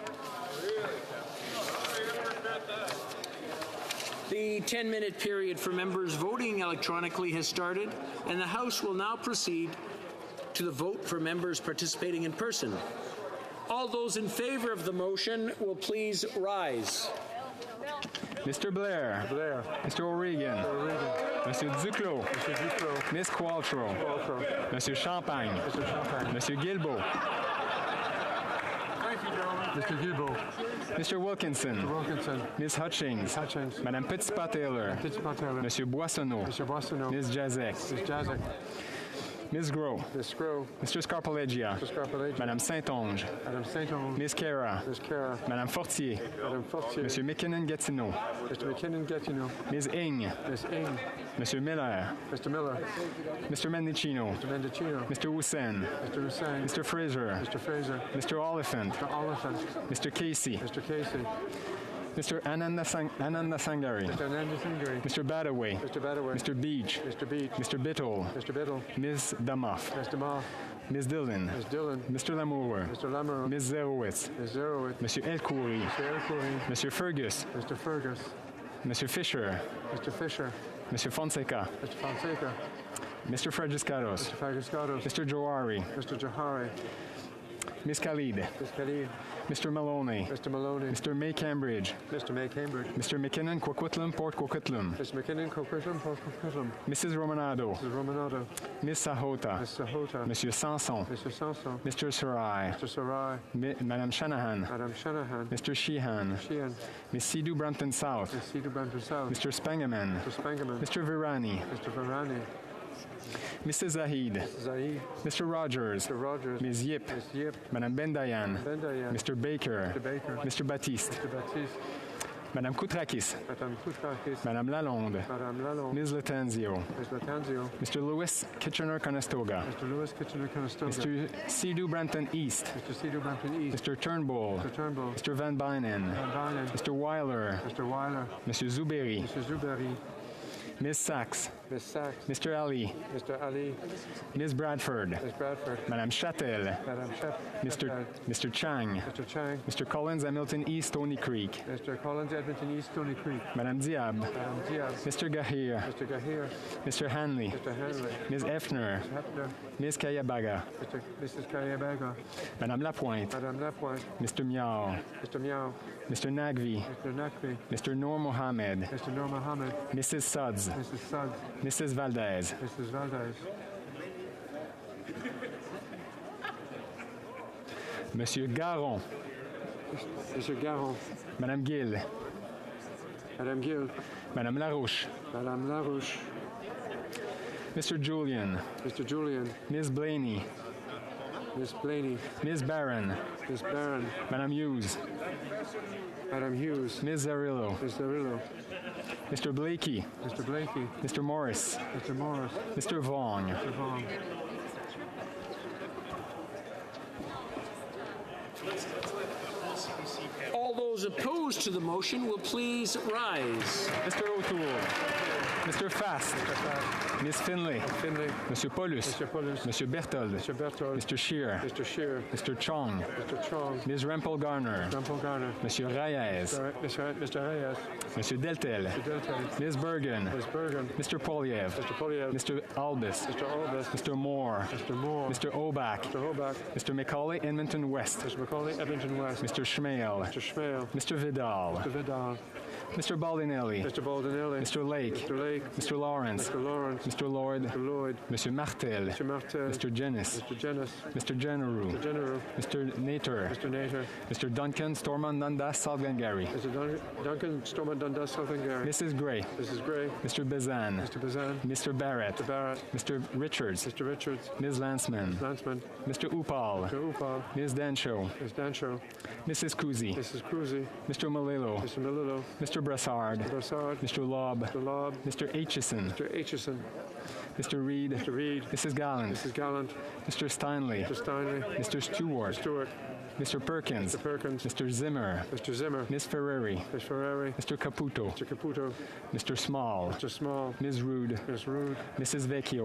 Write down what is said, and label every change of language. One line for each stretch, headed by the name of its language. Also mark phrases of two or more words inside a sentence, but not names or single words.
English: The 10-minute period for members voting electronically has started, and the House will now proceed to the vote for members participating in person. All those in favor of the motion will please rise. Mr. Blair. Blair. Mr. O'Regan. Monsieur Duclos. Monsieur Duclos. Miss Qualtrough. Monsieur Champagne. Mr. Champagne. Monsieur Guilbeault. Thank you, gentlemen. Mr. Guilbeault. Mr. Wilkinson. Mr. Wilkinson. Ms. Hutchings. Hutchings. Madame Petitpas-Taylor. Petitpas-Taylor. Monsieur Boissonneau. Mr. Boissonneau. Ms. Jazek. Ms. Jazek. Ms. Gros. Ms. Gros. Mr. Scarpellegia. Mr. Scarpellegia. Madame Saint-Onge. Madame Saint-Onge. Ms. Cara. Ms. Cara. Madame Fortier. Madame Fortier. Monsieur McKinnon-Gatineau. Mr. McKinnon-Gatineau. Ms. Ing. Ms. Ing. Monsieur Miller. Mr. Miller. Mr. Mendicino. Mr. Mendicino. Mr. Hussein. Mr. Hussein. Mr. Fraser. Mr. Fraser. Mr. Oliphant. Mr. Oliphant. Mr. Casey. Mr. Casey. Mr. Ananda Sangari. Mr. Ananda Sangari. Mr. Badaway. Mr. Badaway. Mr. Beach. Mr. Beach. Mr. Biddle. Mr. Biddle. Ms. Damoff. Mr. Moff. Ms. Dillon. Ms. Dillon. Mr. Lamour. Mr. Lamour. Ms. Zerowitz. Ms. Zerowitz. Monsieur Elkoury. Mr. Elkoury. Monsieur Fergus. Mr. Fergus. Monsieur Fisher. Mr. Fisher. Monsieur Fonseca. Mr. Fonseca. Mr. Fredriscatos. Mr. Faguscatos. Mr. Johari. Mr. Johari. Ms. Khalid. Ms. Khalid. Mr. Maloney. Mr. Maloney. Mr. May Cambridge. Mr. May Cambridge. Mr. McKinnon, Coquitlam, Port Coquitlam. Mr. McKinnon, Coquitlam, Port Coquitlam. Mrs. Romanado. Mrs. Romanado. Ms. Sahota. Ms. Sahota. Monsieur Sanson. Mr. Sanson. Mr. Sarai. Mr. Sarai. Madame Shanahan. Madame Shanahan. Mr. Sheehan. Sheehan. Ms. Sidhu Brampton South. Ms. Sidhu Brampton South. Mr. Spangaman. Mr. Spangaman. Mr. Virani. Mr. Virani. Mrs. Zahid. Zahid. Mr. Rogers. Mr. Rogers. Ms. Yip. Ms. Yip. Madame Bendayan. Bendayan. Mr. Baker. Mr. Baker. Mr. Baptiste. Mr. Baptiste. Madame Koutrakis. Madame Koutrakis. Madame Lalonde. Madame Lalonde. Ms. Latanzio. Ms. Latanzio. Mr. Lewis Kitchener-Conestoga. Mr. Lewis Kitchener-Conestoga. Mr. Sidhu Brampton East. Mr. Sidhu Brampton East. Mr. Turnbull. Mr. Turnbull. Mr. Van Bynen. Van Bynen. Mr. Weiler. Mr. Weiler. Monsieur Zuberi. Mr. Zuberi. Ms. Sachs. Ms. Sachs. Mr. Ali. Mr. Ali. Ms. Bradford. Ms. Bradford. Madame Châtel. Madame Mr. Chang. Mr. Chang. Mr. Collins, Hamilton East, Stony Creek. Mr. Collins, Edmonton East, Stony Creek. Madame Diab. Madame Diaz. Mr. Gahir. Mr. Gahir. Mr. Hanley. Mr. Hanley. Ms. Effner. Mr. Hefner. Ms. Kayabaga. Mrs. Kayabaga. Madame Lapointe. Madame Lapointe. Mr. Miao. Mr. Miao. Mr. Nagvi. Mr. Nakvi. Mr. Noor Mohammed. Mr. Noor Mohammed. Mrs. Suds. Mrs. Suggs. Mrs. Valdez. Mrs. Valdez. Monsieur Garon. Monsieur Garon. Madame Gill. Madame Gill. Madame Larouche. Madame Larouche. Mr. Julian. Mr. Julian. Ms. Blaney. Miss Blaney. Ms. Barron. Miss Barron. Madam Hughes. Madam Hughes. Ms. Zarillo. Ms. Zarillo. Mr. Blakey. Mr. Blakey. Mr. Morris. Mr. Morris. Mr. Vaughn. Mr. Vaughn. All those opposed to the motion will please rise. Mr. O'Toole. Mr. Fast. Ms. Finlay. Finlay. Monsieur Paulus. Mr. Paulus. Monsieur Berthold. Mr. Berthold. Mr. Scheer. Mr. Scheer. Mr. Chong. Mr. Chong. Ms. Rempel Garner. Rampel Garner. Monsieur Reyes. Mr. Reyes. Monsieur Deltel. Mr. Deltel. Ms. Bergen. Ms. Bergen. Mr. Poliev. Mr. Poliev. Mr. Albus. Mr. Albus. Mr. Moore. Mr. Moore. Mr. Obach. Mr. Hobach. Mr. Macaulay, Edmonton West. Mr. Macaulay, Edmonton West. Mr. Schmale. Mr. Schmale. Mr. Vidal. Mr. Vidal. Mr. Baldinelli. Mr. Baldinelli. Mr. Lake. Mr. Lake. Mr. Lawrence. Mr. Lawrence. Mr. Lloyd. Mr. Lloyd. Monsieur Martel. Mr. Martel. Mr. Jennis. Mr. Jennis. Mr. Generou. Mr. General. Mr. Nater. Mr. Nater. Mr. Duncan, Stormont, Dundas, South Glengarry. Mr. Duncan, Stormont, Dundas, Southern Gary. Mrs. Gray. Mrs. Gray. Mr. Bazan. Mr. Bazan. Mr. Barrett. Mr. Barrett. Mr. Richards. Mr. Richards. Ms. Lanceman. Lanceman. Mr. Upal. Mr. Upal. Ms. Dancho. Ms. Dancho. Mrs. Kuzi. Mrs. Cruzy. Mr. Malillo. Mr. Melillo. Mr. Brassard. Mr. Brassard. Mr. Lobb. Mr. Lobb. Mr. Aitchison. Mr. Aitchison. Mr. Reed. Mr. Reed. Mrs. Gallant. Mrs. Gallant. Mr. Steinley. Mr. Steinley. Mr. Stewart. Stewart. Mr. Perkins. Mr. Perkins. Mr. Zimmer. Mr. Zimmer. Ms. Ferrari. Ms. Ferrari. Mr. Caputo. Mr. Caputo. Mr. Small. Mr. Small. Ms. Rude. Ms. Rude. Mrs. Vecchio.